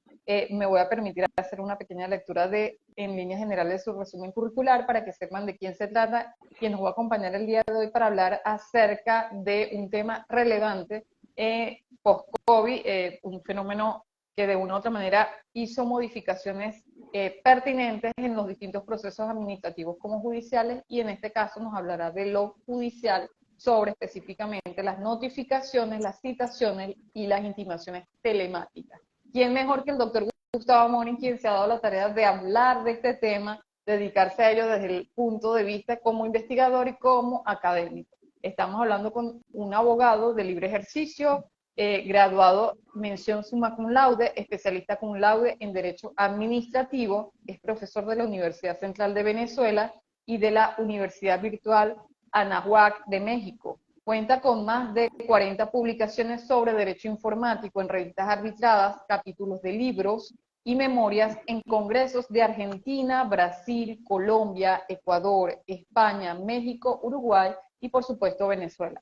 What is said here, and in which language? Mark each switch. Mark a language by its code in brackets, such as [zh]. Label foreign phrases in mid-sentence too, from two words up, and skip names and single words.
[es] Me voy a permitir hacer una pequeña lectura en líneas generales, de su resumen curricular para que sepan de quién se trata, quien nos va a acompañar el día de hoy para hablar acerca de un tema relevante post-COVID, un fenómeno que de una u otra manera hizo modificaciones pertinentes en los distintos procesos administrativos como judiciales, y en este caso nos hablará de lo judicial sobre específicamente las notificaciones, las citaciones y las intimaciones telemáticas. ¿Quién mejor que el doctor Gustavo Amoni, quien se ha dado la tarea de hablar de este tema, dedicarse a ello desde el punto de vista como investigador y como académico? Estamos hablando con un abogado de libre ejercicio, graduado mención [la] summa cum laude, [es] especialista [la] cum laude [es] en Derecho Administrativo, es profesor de la Universidad Central de Venezuela y de la Universidad Virtual Anahuac de México. Cuenta con más de 40 publicaciones sobre derecho informático en revistas arbitradas, capítulos de libros y memorias en congresos de Argentina, Brasil, Colombia, Ecuador, España, México, Uruguay y por supuesto Venezuela.